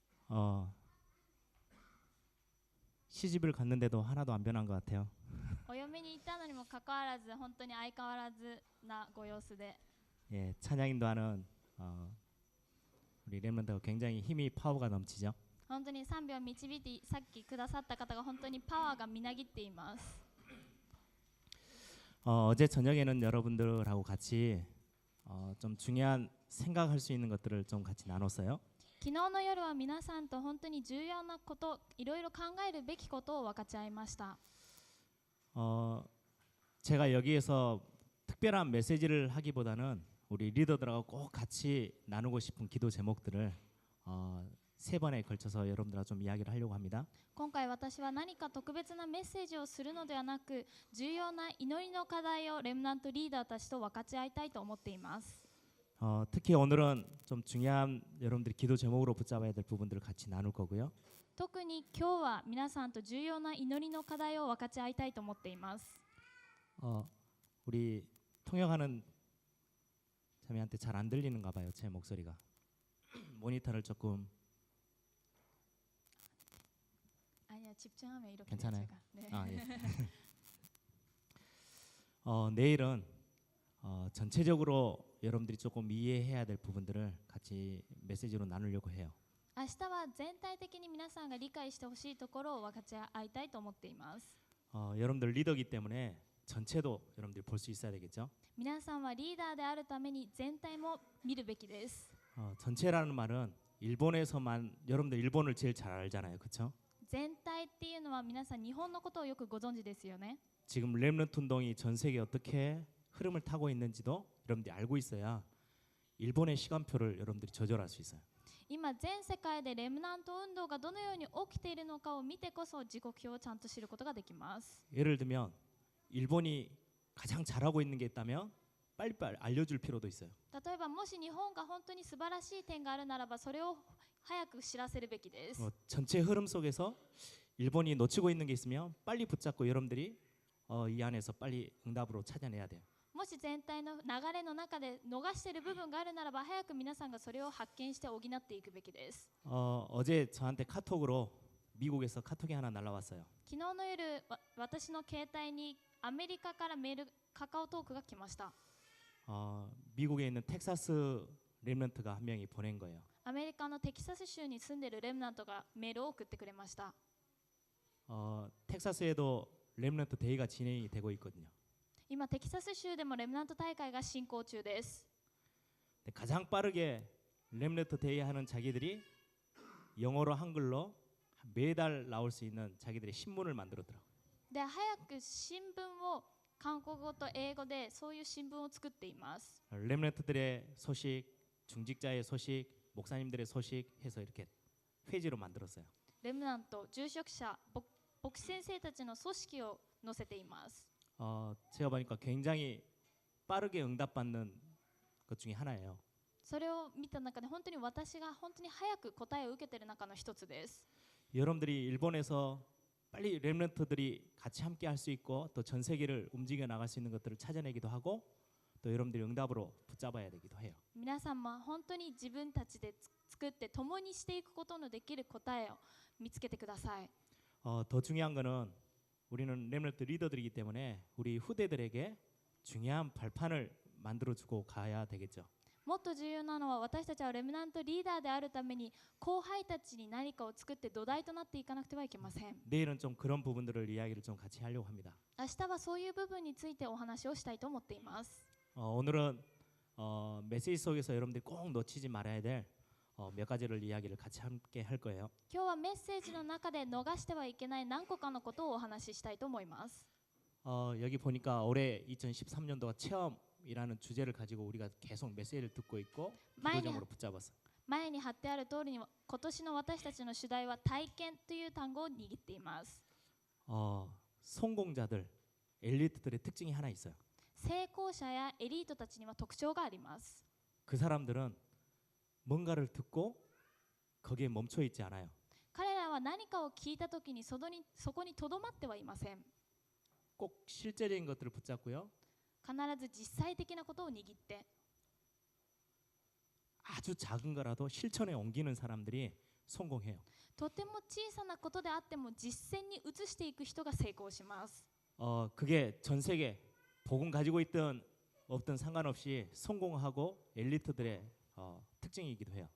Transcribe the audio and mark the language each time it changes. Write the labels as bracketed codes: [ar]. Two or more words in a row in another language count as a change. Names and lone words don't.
[ko] 어, 시집을 갔는데도 하나도 안 변한 것 같아요. [ja] お嫁に行ったのにもかかわらず本当に相変わらずなご様子で [ko] 예, 찬양인도 하는 우리 렘넌트가 굉장히 힘이 파워가 넘치죠. [ja] 本当に賛美を導いてさっきくださった方が本当にパワーがみなぎっています。 [ko] 어제 저녁에는 여러분들하고 같이 좀 중요한 생각할 수 있는 것들을 좀 같이 나눴어요. [ja] 昨日の夜は皆さんと本当に重要なこと、いろいろ考えるべきことを分かち合いました。 [ko] 제가 여기에서 특별한 메시지를 하기보다는 우리 리더들하고 꼭 같이 나누고 싶은 기도 제목들을 세 번에 걸쳐서 여러분들과 좀 이야기를 하려고 합니다. [ja] 今回私は何か特別なメッセージをするのではなく、重要な祈りの課題をレムナントリーダーたちと分かち合いたいと思っています。 [ko] 특히 오늘은 좀 중요한 여러분들이 기도 제목으로 붙잡아야 될 부분들을 같이 나눌 거고요. [ja] 特に今日は皆さんと重要な祈りの課題を分かち合いたいと思っています。 [ko] 우리 통역하는 자매한테 잘 안 들리는가 봐요. 제 목소리가. 모니터를 조금 아니야, 집중하면 이렇게 괜찮아요. 제가. 네. 예. 내일은 전체적으로 여러분들이 조금 이해해야 될 부분들을 같이 메시지로 나누려고 해요. [ja] 明日は全体的に皆さんが理解してほしいところを分かち合いたいと思っています。 [ko] 여러분들 리더기 때문에 전체도 여러분들이 볼 수 있어야 되겠죠. [ja] 皆さんはリーダーであるために全体も見るべきです。 [ko] 전체라는 말은 일본에서만 여러분들 일본을 제일 잘 알잖아요, 그렇죠? [ja] 全体っていうのは皆さん日本のことをよくご存知ですよね。 [ko] 지금 렘넌트 운동이 전 세계 어떻게 흐름을 타고 있는지도 여러분들이 알고 있어야 일본의 시간표를 여러분들이 조절할 수 있어요. [ja] 今全世界でレムナント運動がどのように起きているのかを見てこそ時刻表をちゃんと知ることができます。 [ko] 예를 들면 일본이 가장 잘하고 있는 게 있다면 빨리빨리 알려줄 필요도 있어요. [ja] 例えばもし日本が本当に素晴らしい点があるならばそれを早く知らせるべきです。 [ko] 전체 흐름 속에서 일본이 놓치고 있는 게 있으면 빨리 붙잡고 여러분들이 이 안에서 빨리 응답으로 찾아내야 돼요. [ja] もし全体の流れの中で逃している部分があるならば早く皆さんがそれを発見して補っていくべきです。 [ko] 어제 저한테 카톡으로 미국에서 카톡이 하나 날라왔어요. [ja] 昨日の夜私の携帯にアメリカからメールカカオトークが来ました。 [ko] 미국에 있는 텍사스 렘넌트가 한 명이 보낸 거예요. [ja] アメリカのテキサス州に住んでいるレムナントがメールを送ってくれました。 [ko] 텍사스에도 렘넌트 대회가 진행이 되고 있거든요. [ja] 今テキサス州でもレムナント大会が進行中です。 [ko] 가장 빠르게 렘넌트 대회 하는 자기들이 영어로 한글로 매달 나올 수 있는 자기들의 신문을 만들었더라고요. [ja] で早く新聞を韓国語と英語でそういう新聞を作っています。 [ko] 렘넌트들의 소식, 중직자의 소식, 목사님들의 소식 해서 이렇게 페이지로 만들었어요. [ja] レムナント、住職者、牧師先生たちの組織を載せています。 [ko] 제가 보니까 굉장히 빠르게 응답받는 것 중에 하나예요. [ja] それを見た中で本当に私が本当に早く答えを受けている中の一つです。 [ko] 여러분들이 일본에서 빨리 렘넌트들이 같이 함께 할 수 있고 또 전 세계를 움직여 나갈 수 있는 것들을 찾아내기도 하고 또 여러분들이 응답으로 붙잡아야 되기도 해요. [ja] 皆さんも本当に自分たちで作って共にしていくことのできる答えを見つけてください。 [ko] 더 중요한 거는 우리는 렘넌트 리더들이기 때문에 우리 후대들에게 중요한 발판을 만들어주고 가야 되겠죠. [ja] もっと重要なのは私たちはレムナントリーダーであるために後輩たちに何かを作って土台となっていかなくてはいけません。 [ko] 내일은 좀 그런 부분들을 이야기를 좀 같이 하려고 합니다. [ja] 明日はそういう部分についてお話をしたいと思っています。 [ko] 오늘은 메시지 속에서 여러분들이 꼭 놓치지 말아야 될 몇 가지를 이야기를 같이 함께 할 거예요. [ja] 今日はメッセージの中で逃してはいけない何個かのことをお話ししたいと思います。 [ko] 여기 보니까 올해 2013년도가 체험이라는 주제를 가지고 우리가 계속 메시지를 듣고 있고 기도적으로 붙잡았어요. [ja] 前に貼ってある通りに今年の私たちの主題は体験という単語を握っています。 [ko] 성공자들, 엘리트들의 특징이 하나 있어요. [ja] 成功者やエリートたちには特徴があります。 [ko] 그 사람들은 뭔가를 듣고 거기에 멈춰 있지 않아요. [ja] 彼らは何かを聞いたときにそこにとどまってはいません。 [ko] 꼭 실제적인 것들을 붙잡고요. [ja] 必ず実際的なことを握って [ko] 아주 작은 거라도 실천에 옮기는 사람들이 성공해요. [ja] とても小さなことであっても実践に移していく人が成功します。 [ko] 그게 전 세계 복음 가지고 있던 없던 상관없이 성공하고 엘리트들의 특징이기도 해요.